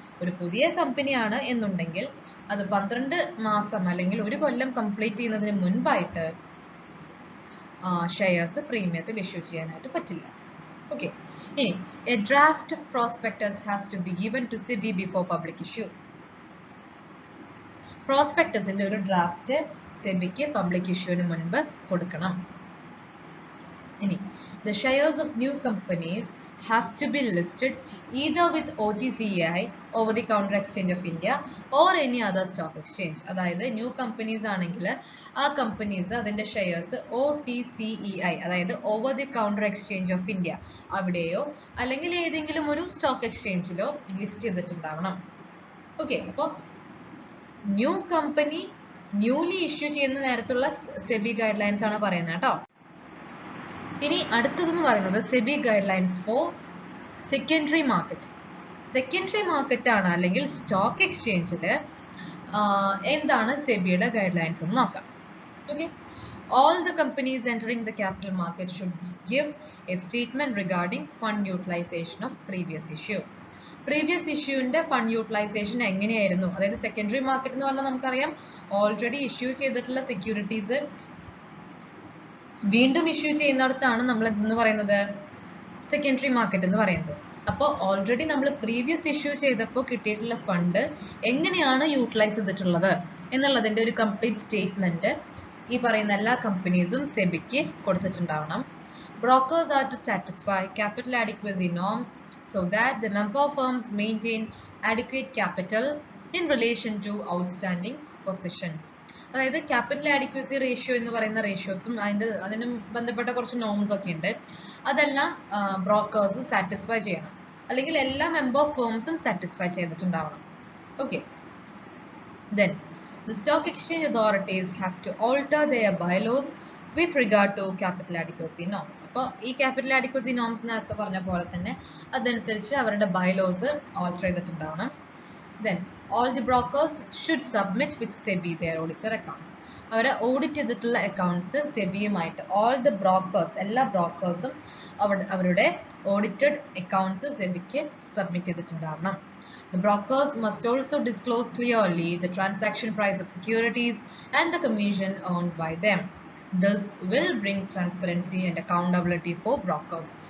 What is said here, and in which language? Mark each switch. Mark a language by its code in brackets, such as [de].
[ml] ഒരു പുതിയ കമ്പനിയാണ് എന്നുണ്ടെങ്കിൽ അത് 12 മാസം അല്ലെങ്കിൽ ഒരു കൊല്ലം കംപ്ലീറ്റ് ചെയ്യുന്നതിന് മുൻപായിട്ട് ഷെയർസ് പ്രീമിയത്തിൽ ഇഷ്യൂ ചെയ്യാനായിട്ട് പറ്റില്ല. [en] Okay, ഇനി a draft of prospectus has to be given to SEBI before public issue. [ml] പ്രോസ്പെക്ടസിന്റെ ഒരു ഡ്രാഫ്റ്റ് സെബിക്ക് പബ്ലിക് ഇഷ്യൂവിന് മുൻപ് കൊടുക്കണം. [en] ഇനി the shares of new companies have to be listed either with OTCEI, over the counter exchange of India, or any other stock exchange. [ml] അതായത് new companies ആണെങ്കിൽ ആ companies അതിന്റെ shares OTCEI, അതായത് over the counter exchange of India, അവിടെയോ അല്ലെങ്കിൽ ഏതെങ്കിലും ഒരു stock എക്സ്ചേഞ്ചിലോ list ചെയ്തിട്ടുണ്ടാവണം. Okay, അപ്പോൾ ന്യൂ കമ്പനി ന്യൂലി ഇഷ്യൂ ചെയ്യുന്ന നേരത്തുള്ള സെബി ഗൈഡ് ലൈൻസ് ആണ് പറയുന്നത് കേട്ടോ. ഇനി അടുത്തതെന്ന് പറയുന്നത് SEBI guide lines four secondary market. Secondary market ആണ് അല്ലെങ്കിൽ സ്റ്റോക്ക് എക്സ്ചേഞ്ചിൽ എന്താണ് സെബിയുടെ ഗൈഡ് ലൈൻസ് എന്ന് നോക്കാം. [en] Okay, all the companies entering the capital market should give a statement regarding fund utilization of previous issue. [ml] Previous ഇഷ്യൂവിന്റെ fund utilisation എങ്ങനെയായിരുന്നു? അതായത് secondary market എന്ന് പറഞ്ഞാൽ നമുക്കറിയാം ഓൾറെഡി ഇഷ്യൂ ചെയ്തിട്ടുള്ള സെക്യൂരിറ്റീസ് വീണ്ടും ഇഷ്യൂ ചെയ്യുന്നിടത്താണ് നമ്മൾ എന്തെന്ന് പറയുന്നത്, സെക്കൻഡറി മാർക്കറ്റ് എന്ന് പറയുന്നത്. അപ്പോൾ ഓൾറെഡി നമ്മൾ പ്രീവിയസ് ഇഷ്യൂ ചെയ്തപ്പോൾ കിട്ടിയിട്ടുള്ള ഫണ്ട് എങ്ങനെയാണ് യൂട്ടിലൈസ് ചെയ്തിട്ടുള്ളത് എന്നുള്ളതിന്റെ ഒരു കംപ്ലീറ്റ് സ്റ്റേറ്റ്മെന്റ് ഈ പറയുന്ന എല്ലാ കമ്പനീസും സെബിക്ക് കൊടുത്തിട്ടുണ്ടാവണം. [en] Brokers are to satisfy capital adequacy norms so that the member firms maintain adequate capital in relation to outstanding positions. [ml] അതായത് ക്യാപിറ്റൽ ആഡിക്വസി റേഷ്യോ എന്ന് പറയുന്ന റേഷ്യോസും അതിന് ബന്ധപ്പെട്ട കുറച്ച് നോംസ് ഒക്കെ ഉണ്ട്. അതെല്ലാം ബ്രോക്കേഴ്സ് സാറ്റിസ്ഫൈ ചെയ്യണം, അല്ലെങ്കിൽ എല്ലാ member ഫേംസും satisfy ചെയ്തിട്ടുണ്ടാവണം. Okay, then [en] The stock exchange authorities have to alter their bylaws with regard to capital adequacy norms. [ml] അപ്പോൾ ഈ capital adequacy norms നേരത്തെ പറഞ്ഞ പോലെ തന്നെ അതനുസരിച്ച് അവരുടെ bylaws alter ചെയ്തിട്ടുണ്ടാവണം. [en] Then all the brokers should submit with SEBI their auditor accounts. [ml] അവരെ audit ചെയ്തിട്ടുള്ള അക്കൗണ്ട്സ് സെബിയുമായിട്ട് all the brokers എല്ലാ ബ്രോക്കേഴ്സും അവരുടെ audited accounts സെബിക്ക് submit ചെയ്തിട്ടുണ്ടാവണം. [en] The brokers must also disclose clearly the transaction price of securities and the commission earned by them. This will bring transparency and accountability for brokers.